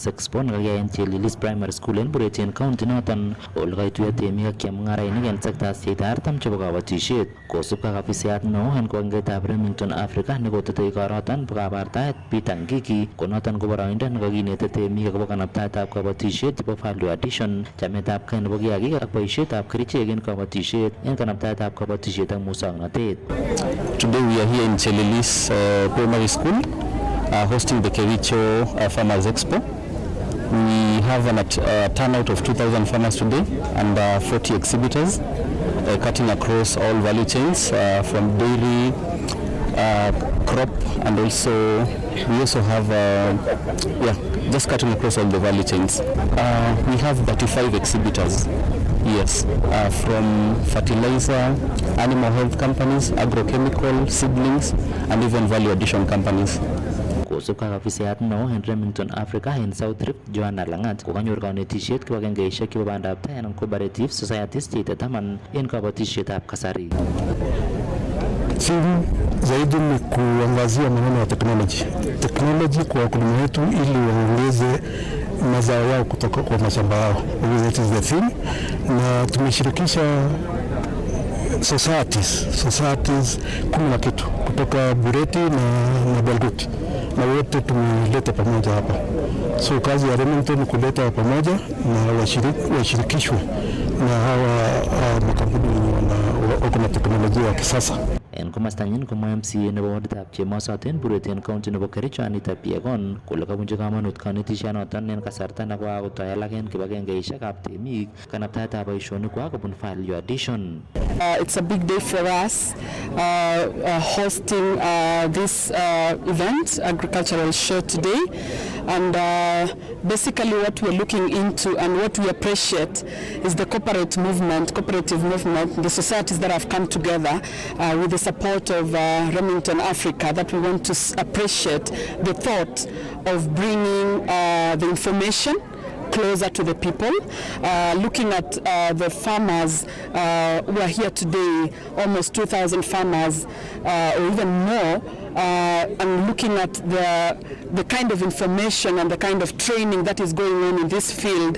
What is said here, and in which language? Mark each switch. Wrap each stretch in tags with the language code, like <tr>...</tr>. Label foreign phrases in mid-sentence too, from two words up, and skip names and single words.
<kln>Expo nekakiyai en Chelilis Primary School en Bureti en county noton ole kaituiyo temik ak chemung'arainik en sektaisiek 40 chebo kabatisiet kosubkei ak afisayat neo en kiwanjetab Remington Africa nekotetei igoroton bo kabartaet Peter Ngiki ko noton ko boroindo nekakinete temik akobo kanabtaetab kabatisiet chebo</kln> <en>value addition,</en> <kln>chametabgei nebo kiagik ak boisietab kerichek en kabatisiet en kanabtaetab kabatisiet ak muswoknotet.</kln> <en>Today we are here in Chelilis Primary School hosting the Kericho Farmers Expo. We have a turnout of 2,000 farmers today and 40 exhibitors cutting across all value chains from dairy, crop, and also we also have just cutting across all the value chains. We have 35 exhibitors. Yes, from fertilizer, animal health companies, agrochemical, seedlings, and even value addition companies.</en> <kln>Kosubkei ak afisayat neo en Remington Africa en South Rift Joanna Langat kokanyor kanetisiet kibagengeisiek chebo bandab tai anan</kln> <en>cooperative societies</en> <kln>cheite 10 en kabatisietab kasari.</kln> <sw>Siri zaidi ni kuangazia maneno ya teknoloji kwa wakulima wetu ili waongeze mazao yao kutoka kwa mashamba yao.</sw> <en>That is the thing.</en> <sw>Na tumeshirikisha societies 10 kitu kutoka Bureti na Belgut na wote tumeleta pamoja hapa. So kazi ya Remington kuleta pamoja na washirikishwe na hawa makampuni wako na teknolojia ya kisasa.</sw> <kln>En komastanyin komwa MCA nebo waditab Chemosoten Bureten County nebo Kericho Anita Piegon kole kabunchi kamanut kanetishanoton en kasarta nekakotoi alak en kibagengeishekab temik kanaptaetab boisionikwak kobun</kln> <en>value addition. It's a big day for us hosting this event, agricultural show today, and basically what we're looking into and what we appreciate is the cooperative movement, the societies that have come together with the support of Remington Africa, that we want to appreciate the thought of bringing the information closer to the people, looking at the farmers who are here today, almost 2,000 farmers or even more, and looking at the kind of information and the kind of training that is going on in this field.</en>